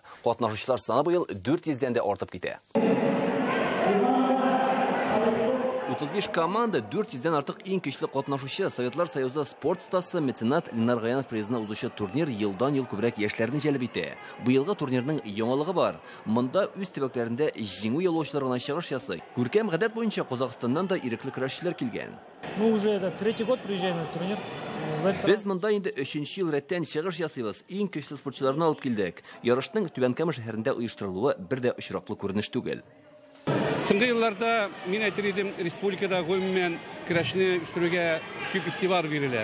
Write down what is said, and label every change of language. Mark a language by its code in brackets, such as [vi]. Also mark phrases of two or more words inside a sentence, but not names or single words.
[tt] Катнашучылар саны быел 400-дән дә артып китә. 35 команда, 400-дән артык ең көчле катнашучы, Советлар Союзы спорт стасы меценат Ленар Гаянов призына узучы турнир елдан-ел күбрәк яшьләрне җәлеп итә. Быелгы турнирның яңалыгы бар. Монда үз төбәкләрендә җиңү яулаучылар гына чыгыш ясый. Күркәм гадәт буенча Казахстаннан да ирекле көрәшчеләр килгән. [ru] Мы уже это 3-й год приезжаем на турнир. [tt] Без монда инде 3-нче ел рәттән чыгыш ясыйбыз. Иң көчле спортчыларны алып килдек. Ярышның Түбән Кама шәһәрендә оештырылуы бер дә очраклы күренеш түгел. Соңгы елларда мин әйтер идем, республикада гомумән көрәшне үстерүгә күп игътибар бирелә.